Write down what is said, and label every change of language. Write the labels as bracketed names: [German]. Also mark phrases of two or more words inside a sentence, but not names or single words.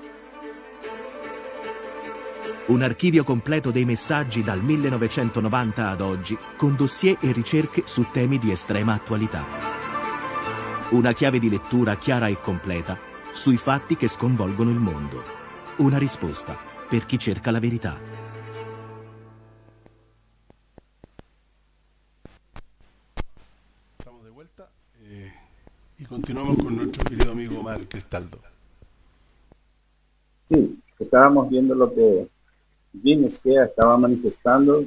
[Italian] Un archivio completo dei messaggi dal 1990 ad oggi, con dossier e ricerche su temi di estrema attualità. Una chiave di lettura chiara e completa sui fatti che sconvolgono il mondo. Una risposta per chi cerca la verità. [Spanish] Estamos de vuelta y continuamos con nuestro querido amigo Omar Cristaldo. Sí, estábamos viendo lo que Jim Skea estaba manifestando.